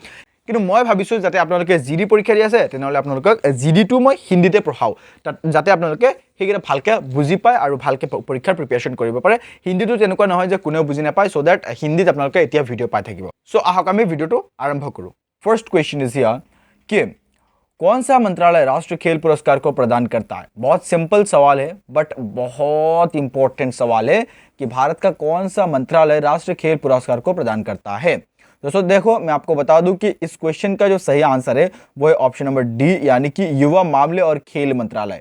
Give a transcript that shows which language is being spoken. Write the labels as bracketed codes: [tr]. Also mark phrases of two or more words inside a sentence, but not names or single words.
[as] কিন্তু মই ভাবিছোঁ যাতে আপোনালোকে জিডি পৰীক্ষা দি আছে তেনেহ'লে আপোনালোকক জিডিটো মই হিন্দীতে পঢ়াওঁ, তাত যাতে আপোনালোকে সেইকেইটা ভালকৈ বুজি পায় আৰু ভালকৈ পৰীক্ষাৰ প্ৰিপেৰেশ্যন কৰিব পাৰে। হিন্দীটো তেনেকুৱা নহয় যে কোনেও বুজি নাপায়, [en] so that [as] হিন্দীত আপোনালোকে এতিয়া ভিডিঅ' পাই থাকিব। চ' আহক আমি ভিডিঅ'টো আৰম্ভ কৰোঁ। [en] First question is here [hi] कि कौन सा मंत्रालय राष्ट्रीय खेल पुरस्कार को प्रदान करता है। बहुत सिंपल सवाल है बट बहुत इंपॉर्टेंट सवाल है कि भारत का कौन सा मंत्रालय राष्ट्रीय खेल पुरस्कार को प्रदान करता है। दोस्तों देखो, मैं आपको बता दूं कि इस क्वेश्चन का जो सही आंसर है वो है [en] option number D, [hi] यानी कि युवा मामले और खेल मंत्रालय।